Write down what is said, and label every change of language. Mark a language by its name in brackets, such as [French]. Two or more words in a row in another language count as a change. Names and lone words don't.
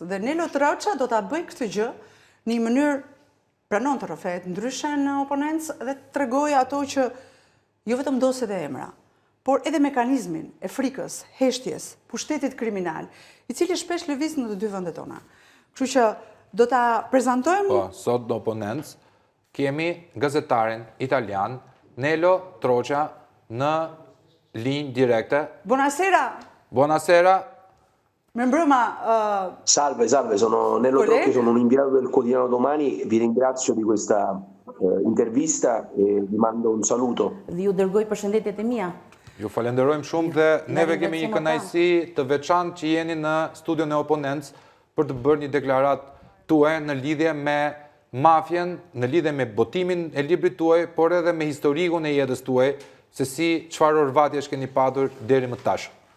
[Albanian] Dhe Nelo Trocha do ta bëj këtë gjë në një mënyrë, pranon të rrëfet ndryshe në Oponents dhe tregoj ato që jo vetëm dosje dhe emra, por edhe mekanizmin e frikës, heshtjes, pushtetit kriminal, i cili shpesh lëviz në të dy vendet tona. Kështu që do ta prezantojmë. Po, sot në Oponents kemi gazetarin italian Nelo Trocha në linjë direkte. [Italian] Buonasera. Buonasera. [Albanian] Me mbrëma. [Italian] Salve, sono Nello Trocchi, sono un inviato del quotidiano Domani, vi ringrazio di questa intervista e vi mando un saluto. [Albanian] Dhe ju dërgoj përshëndetjet e mia. Ju falenderojmë shumë dhe neve kemi një kënaqësi të veçantë që jeni në studion e Oponents për të bërë një deklarat tuaj në lidhje me mafjen, në lidhje me botimin e librit tuaj, por edhe me historikun e jetës tuaj, se si çfarë orvatjesh keni patur deri më tash.